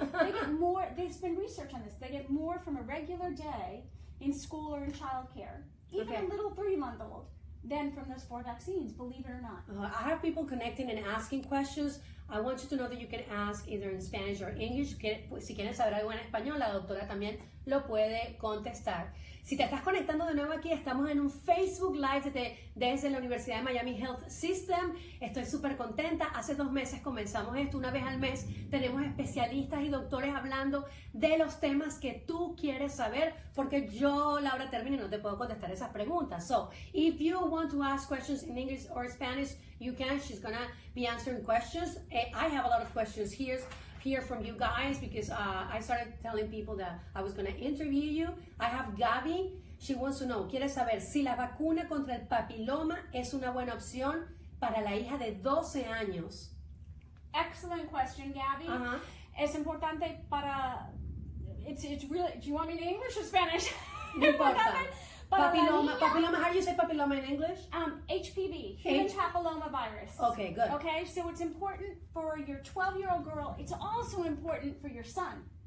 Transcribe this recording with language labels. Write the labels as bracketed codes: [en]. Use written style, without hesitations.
[en] They get more, there's been research on this, they get more from a regular day in school or in child care, even a little 3-month-old, than from those 4 vaccines, believe it or not. I have people connecting and asking questions. I want you to know that you can ask either in Spanish or English. [es] Si quieren saber algo en español, la doctora también lo puede contestar. Si te estás conectando de nuevo aquí, estamos en un Facebook Live desde la Universidad de Miami Health System. Estoy súper contenta. Hace 2 meses comenzamos esto. Una vez al mes tenemos especialistas y doctores hablando de los temas que tú quieres saber, porque yo, Laura Termini, no te puedo contestar esas preguntas. [en] So, if you want to ask questions in English or Spanish, you can. She's gonna be answering questions. I have a lot of questions here from you guys because I started telling people that I was gonna interview you. I have Gaby. She wants to know, [es] quiere saber si la vacuna contra el papiloma es una buena opción para la hija de 12 años. [en] Excellent question, Gabby. [es] Es importante para. [en] It's really. Do you want me in English or Spanish? [es] No importa. [en] Papiloma, how do you say papiloma in English? HPV, human papillomavirus. Okay, good. Okay, so it's important for your 12-year-old girl. It's also important for your son.